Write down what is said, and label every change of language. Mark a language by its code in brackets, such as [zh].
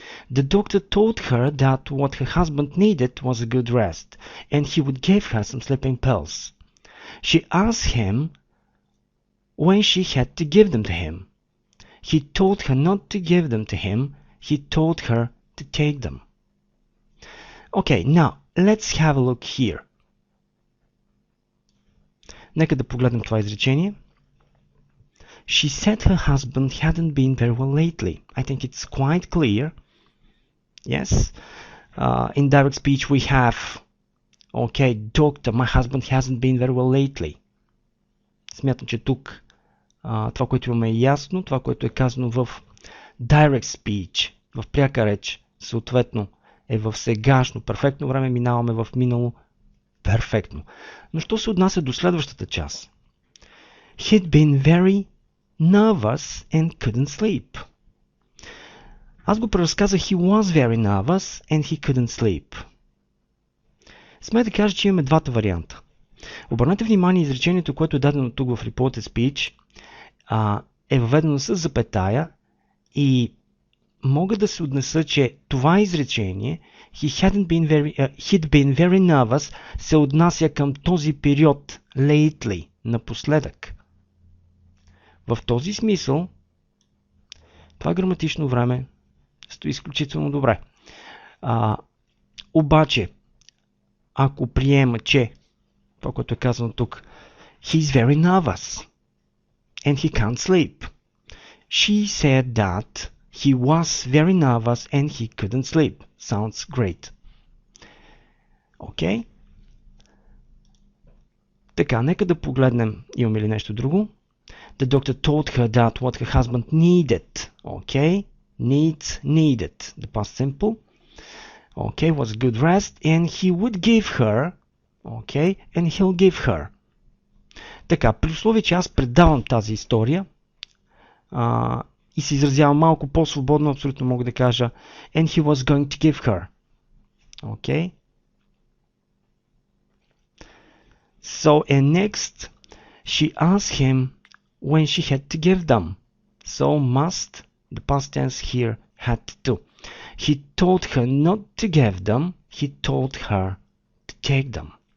[en] The doctor told her that what her husband needed was a good rest, and he would give her some sleeping pills. She asked him when she had to give them to him. He told her not to give them to him. He told her to take them. Okay, now let's have a look here. [bg] Нека да погледнем това изречение. [en] She said her husband hadn't been very well lately. I think it's quite clear. Yes. In direct speech we have, okay, doctor, my husband hasn't been very well lately. [bg] Смятам, че тук това, което имаме е ясно, това, което е казано в direct speech, в пряка реч, съответно е в сегашно перфектно време, минаваме в минало перфектно. Но що се отнася до следващата част? [en] He'd been very nervous and couldn't sleep. [bg] Аз го преразказах [en] he was very nervous and he couldn't sleep. [bg] Смея да кажа, че имаме двата варианта. Обърнете внимание, изречението, което е дадено тук в Reported Speech, е въведено с запетая и мога да се отнеса, че това изречение [en] he'd been very nervous [bg] се отнася към този период lately, напоследък. В този смисъл това граматично време стои изключително добре. Обаче, ако приема, че това, което е казано тук, [en] he's very nervous and he can't sleep. She said that he was very nervous and he couldn't sleep. Sounds great. Okay? [bg] Така, нека да погледнем, имаме ли нещо друго. [en] The doctor told her that what her husband needed. Okay? Needed. The past simple. Okay, was good rest and he would give her. Okay? And he'll give her. [bg] Така, при условие, че аз предавам тази история и се изразявам малко по-свободно, абсолютно мога да кажа [en] and he was going to give her. Okay? So, and next, she asked him when she had to give them. So, must, the past tense here, had to. He told her not to give them. He told her to take them.